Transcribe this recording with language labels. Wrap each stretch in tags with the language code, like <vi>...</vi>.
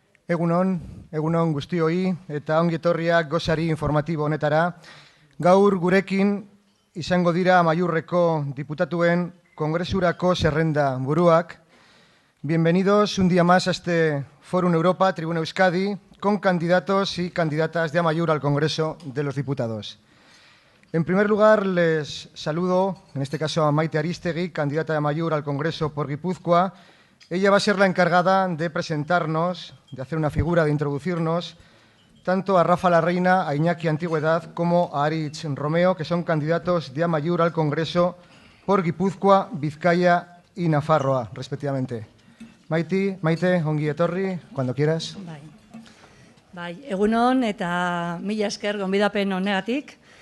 <eu>Egunon guztioi eta ongi etorriak gosari informatibo honetara. Gaur gurekin izango dira Amaiurreko diputatuen kongresurako zerrenda buruak.</eu> <es>Bienvenidos un día más a este Fórum Europa, Tribuna Euskadi, con candidatos y candidatas de Amaiur al Congreso de los Diputados. En primer lugar, les saludo, en este caso a Maite Aristegui, candidata de Amaiur al Congreso por Guipúzcoa. Ella va a ser la encargada de presentarnos, de hacer una figura, de introducirnos, tanto a Rafa Larreina, a Iñaki Antigüedad, como a Aritz Romeo, que son candidatos de Amaiur al Congreso por Guipúzcoa, Vizcaya y Nafarroa, respectivamente. Maite,</es> <eu>ongi etorri,</eu> <es>cuando quieras.</es> <eu>Bai, egunon eta mila esker gonbidapen honegatik.</eu>